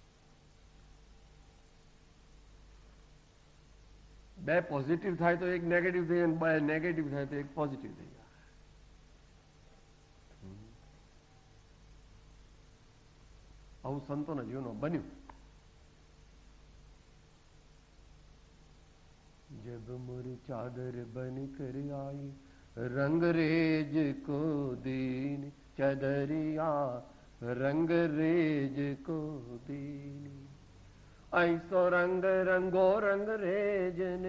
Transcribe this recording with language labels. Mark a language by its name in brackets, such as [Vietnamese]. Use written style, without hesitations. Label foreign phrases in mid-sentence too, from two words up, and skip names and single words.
[Gujarati] બે પોઝિટિવ થાય તો એક નેગેટિવ થઈ જાય, બે નેગેટિવ થાય તો એક પોઝિટિવ થઈ જાય. આવું સંતોના જીવનમાં બન્યું. [Hindi] जब मोरी चादर बन कर आई रंगरेज को दीन, चदरिया रंगरेज को दीन, ऐसो रंग रंगो रंगरेज ने